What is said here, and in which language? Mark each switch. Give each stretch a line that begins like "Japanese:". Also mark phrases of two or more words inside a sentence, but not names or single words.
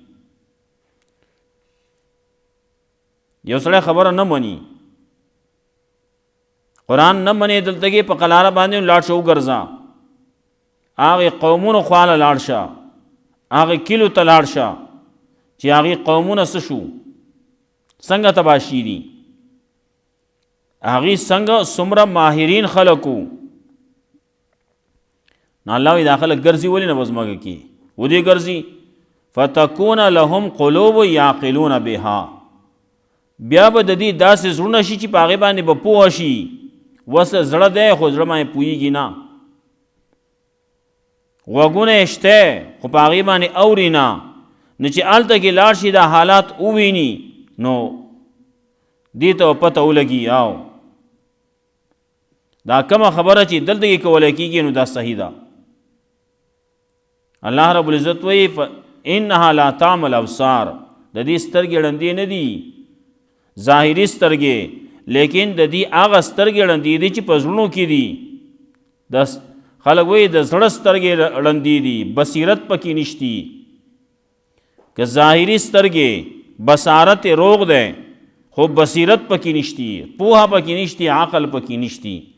Pashto: یو سړی خبره نه مني، قرآن نه مني، دلته کې په قلاره باندې لاړ شه وګرځه، هغې قومونو خواله لاړ شه، هغې کلیو ته لاړ شه چې هغې قومونه څه شو، څنګه تباه شي دي، هغې څنګه څومره ماهرین خلک وو. نو الله وایي دا خلک ګرځي ولې نه په ځمکه کې؟ ودې ګرځي
Arabic: فتکون لهم قلوب یعقلون بها،
Pashto: بیا به د دې داسې زړونه شي چې په هغې باندې به پوه شي. وسه زړه دی خو زړه باندې پوهېږي نه، غوږونه یې شته خو په هغې باندې اوري نه. نو چې هلته کې لاړ شي دا حالات وویني نو دې ته پته ولګي او دا کومه خبره چې دلته کې کولی کېږي نو دا صحیح ده.
Arabic: الله رب العزت
Pashto: وایي
Arabic: انها لا تعمى الابصار،
Pashto: د دې سترګې ړندې نه دي ظاهري سترګې، لیکن د دې هغه سترګې ړندې دي چې په زړونو کې دي. د خلک وایي د زړه سترګې ړندې دي، بصیرت پکې نشتی. که ظاهري سترګې بصارت روغ دی خو بصیرت پکې نشتی، پوهه پکې نشتی، عقل پکې نشتی.